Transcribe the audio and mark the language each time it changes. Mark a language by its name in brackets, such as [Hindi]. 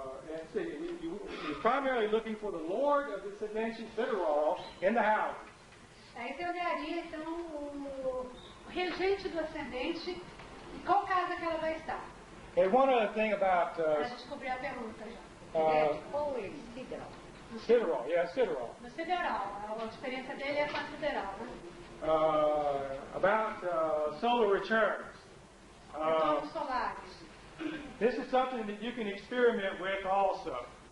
[English] And see, you're primarily looking for the Lord of the Ascendancy Siderol in the house. [Portuguese] Aí você olharia, então, o regente do ascendente, em qual casa que ela vai estar. [English] And one other thing about [Portuguese] Para descobrir a pergunta já. [English] Always sideral. Siderol, yeah, Siderol. [Portuguese] No sideral, a experiência dele é com a sideral, né? [English] About solar returns. [Portuguese] Retornos solares. [English] this is something that you can experiment with also.